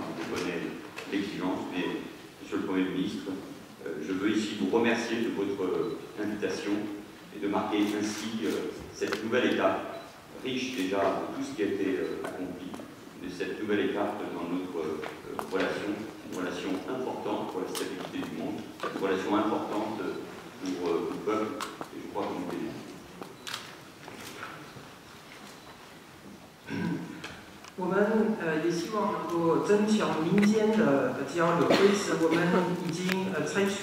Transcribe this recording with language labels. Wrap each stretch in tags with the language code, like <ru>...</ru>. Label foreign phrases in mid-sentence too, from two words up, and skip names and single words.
<fr>Je connais l'exigence, mais Monsieur le Premier ministre, je veux ici vous remercier de votre invitation et de marquer ainsi cette nouvelle étape, riche déjà de tout ce qui a été accompli, de cette nouvelle étape dans notre relation, une relation importante pour la stabilité du monde, une relation importante pour le peuple, et je crois que nous l'aimons.</fr> <zh>我们也希望能够增强民间的交流，为此我们已经采取</zh>